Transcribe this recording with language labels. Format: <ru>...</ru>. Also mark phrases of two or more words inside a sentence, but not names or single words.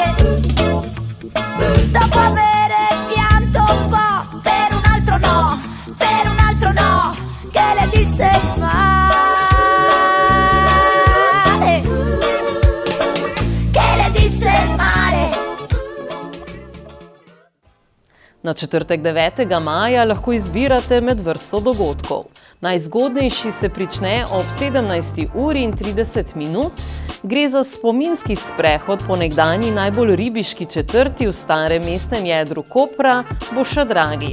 <it>Dopo avere pianto un po' per un altro no, che le disse il mare, che le disse il mare.</it> <sl>Na četrtek 9. maja lahko izbirate med vrsto dogodkov. Najzgodnejši se prične ob 17:30. Gre za spominski sprehod po nekdanji najbolj ribiški četrti v starem mestnem jedru Kopra, Bošadragi.</sl>